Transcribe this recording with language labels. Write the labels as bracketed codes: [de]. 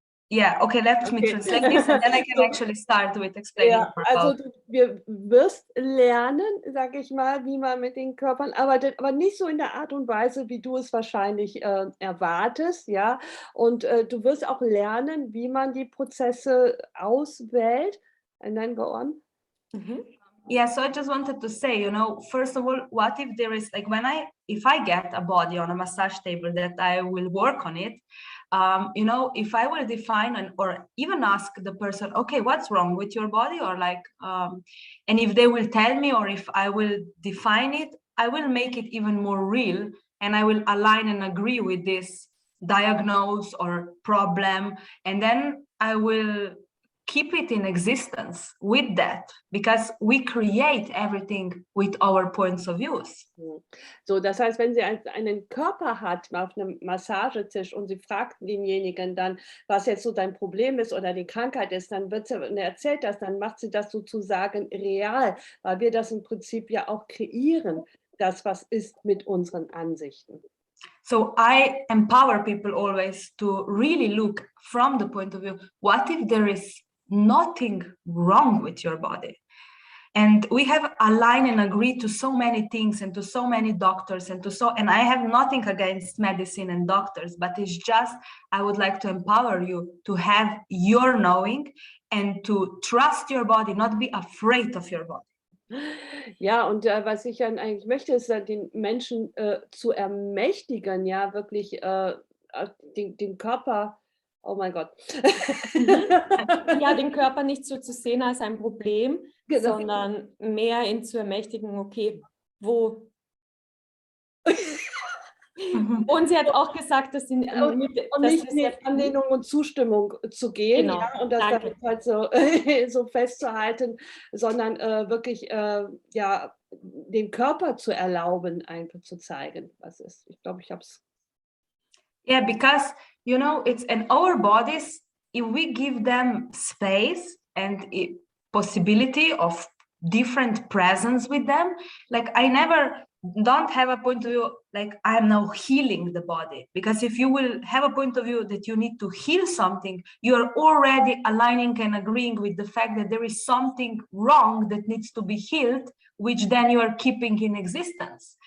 [en] Yeah, okay, let me translate this, and then I can actually start with explaining. [de] Ja, also du wirst lernen, sage ich mal, wie man mit den Körpern arbeitet, aber nicht so in der Art und Weise, wie du es wahrscheinlich erwartest, ja. Und du wirst auch lernen, wie man die Prozesse auswählt. [en] And then go on. Yeah, so I just wanted to say, you know, first of all, what if there is, like, if I get a body on a massage table, that I will work on it. You know, if I will define or even ask the person, okay, what's wrong with your body, or like, and if they will tell me, or if I will define it, I will make it even more real, and I will align and agree with this diagnose or problem, and then I will keep it in existence with that, because we create everything with our points of views. [de] So, das heißt, wenn sie einen Körper hat auf einem Massagetisch und sie fragt denjenigen dann, was jetzt so dein Problem ist oder die Krankheit ist, dann wird sie, und er erzählt das, dann macht sie das sozusagen real, weil wir das im Prinzip ja auch kreieren, das, was ist, mit unseren Ansichten. [en] So I empower people always to really look from the point of view, what if there is nothing wrong with your body? And we have aligned and agreed to so many things, and to so many doctors, and I have nothing against medicine and doctors, but it's just, I would like to empower you to have your knowing and to trust your body, not be afraid of your body. [de] Ja, und was ich dann eigentlich möchte, ist den Menschen zu ermächtigen, ja, wirklich den Körper, oh mein Gott. Ja, den Körper nicht so zu sehen als ein Problem, Genau. sondern mehr ihn zu ermächtigen, okay, wo... Und sie hat auch gesagt, dass sie nicht mit Anlehnung und Zustimmung zu gehen, genau, ja, und das dann halt so, so festzuhalten, sondern wirklich ja, den Körper zu erlauben, einfach zu zeigen, was ist. Ich glaube, ich habe es. [en] Yeah, because, you know, it's in our bodies, if we give them space and possibility of different presence with them, like I never don't have a point of view like I am now healing the body, because if you will have a point of view that you need to heal something, you are already aligning and agreeing with the fact that there is something wrong that needs to be healed, which then you are keeping in existence.